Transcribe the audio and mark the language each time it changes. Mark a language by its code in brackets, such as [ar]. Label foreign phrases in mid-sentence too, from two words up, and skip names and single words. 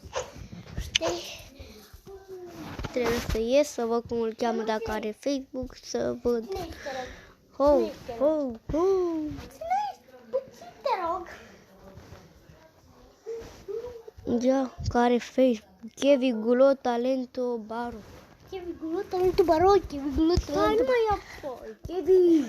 [ro] Știi? Trebuie să ies să văd cum îl cheamă, dacă are Facebook, să văd. Ho, ho, ho. Puțin, te rog. Ia, care Facebook? Kevin Gulo Talento Baro. Kevin Gulo Talento Baro, Kevin Gulo Talento. Hai mai apoi, Kevin.